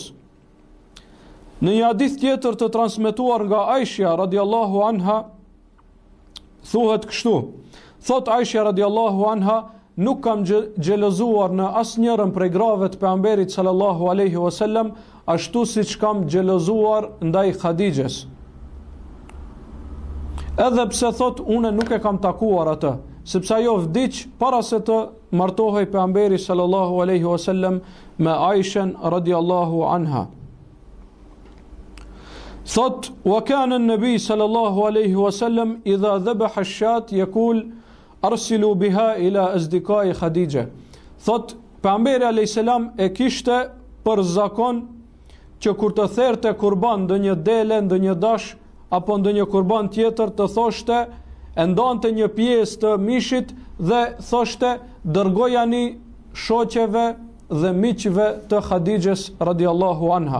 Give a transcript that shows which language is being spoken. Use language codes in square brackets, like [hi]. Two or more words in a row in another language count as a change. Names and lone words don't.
[sq] Në një hadith tjetër të transmetuar nga Aisha [ar] رضي الله عنها [sq] thuhet kështu: thot Aisha [ar] رضي الله عنها, [sq] nuk kam xhelozuar në asnjërin prej grave të pejgamberit [ar] صلى الله عليه وسلم [sq] ashtu siç kam xhelozuar ndaj Hatixhes. Edhe pse thot unë nuk e kam takuar atë, sepse ajo vdiq para se të martohej pejgamberi [ar] صلى الله عليه وسلم [sq] me Aishën [ar] رضي الله عنها. [sq] Thot: [ar] وكان النبي صلى الله عليه وسلم إذا ذبح الشاة يقول أرسلوا بها إلى أصدقاء خديجة. [sq] Thot pejgamberi [ar] عليه السلام [sq] e kishte për zakon që kur të therte kurban ndonjë dele, ndonjë dash apo ndonjë kurban tjetër të thoshte, e ndonte një pjesë të mishit dhe thoshte dërgojani shoqeve dhe miqve të Khadijës [ar] رضي الله عنها.